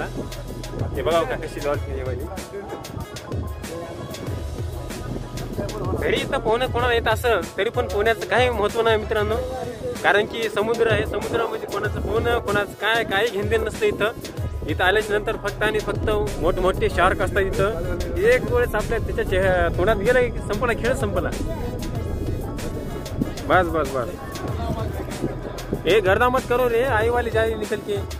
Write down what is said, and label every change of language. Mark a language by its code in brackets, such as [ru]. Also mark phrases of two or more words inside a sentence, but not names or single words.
[mr] हे बघा का कशी डॉल्फिन येवाली. घरी इथं पोहणं कोणाला येत असं तरी पण पोहण्याचं काही महत्व नाही मित्रांनो. कारण की समुद्र आहे. समुद्रामध्ये कोणाचं पोहणं कोणाचं काही घेणदेण नसतं इथं आल्याच्या नंतर फक्त आणि फक्त मोठमोठे शार्क असतात इथं. एक वेळेस आपल्या त्याच्या तोंडात गेला की संपला खेळ संपला. [hi] बस ए गर्दा मत करो रे. आई वाली जाए निकल के.